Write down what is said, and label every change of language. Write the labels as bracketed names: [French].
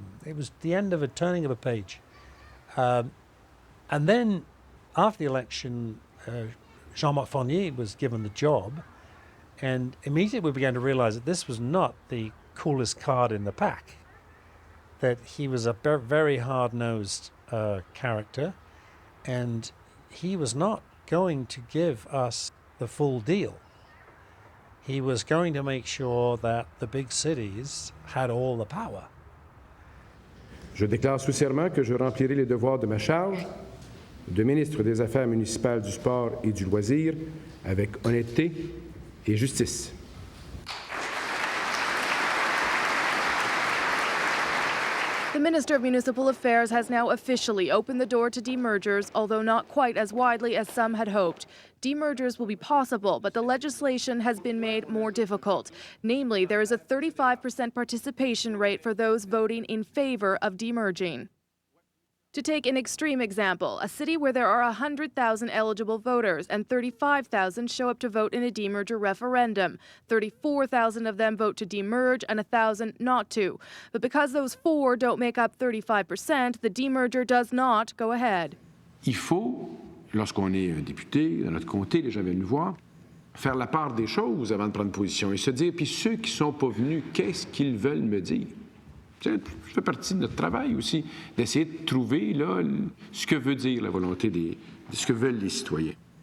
[English] It was the end of a turning of a page. And then after the election, Jean-Marc Fournier was given the job, and immediately we began to realize that this was not the coolest card in the pack, that he was a very hard-nosed character, and he was not going to give us the full deal. He was going to make sure that the big cities had all the power. [French] Je déclare sous serment que je remplirai les devoirs de ma charge de ministre des Affaires municipales, du Sport et du Loisir avec honnêteté et justice. [English] The Minister of Municipal Affairs has now officially opened the door to demergers, although not quite as widely as some had hoped. Demergers will be possible, but the legislation has been made more difficult. Namely, there is a 35% participation rate for those voting in favor of demerging. To take an extreme example, a city where there are 100,000 eligible voters and 35,000 show up to vote in a demerger referendum. 34,000 of them vote to demerge and 1,000 not to. But because those four don't make up 35%, the demerger does not go ahead. [French] Il faut, lorsqu'on est un député dans notre comté, les gens viennent nous voir, faire la part des choses avant de prendre position et se dire, puis ceux qui ne sont pas venus, qu'est-ce qu'ils veulent me dire? Ça fait partie de notre travail aussi, d'essayer de trouver là, ce que veut dire la volonté de ce que veulent les citoyens.